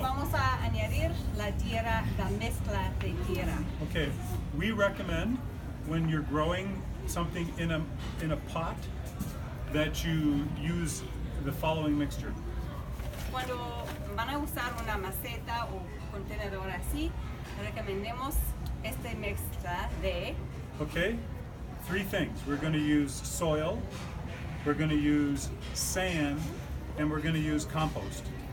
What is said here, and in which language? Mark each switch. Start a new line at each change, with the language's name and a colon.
Spanish: vamos a añadir la tierra, la mezcla de tierra.
English: okay, we recommend when you're growing something in a pot that you use the following mixture.
Spanish: Cuando van a usar una maceta o contenedor así, recomendemos esta mezcla de
English: Okay, 3 things. We're going to use soil, we're going to use sand, and we're going to use compost.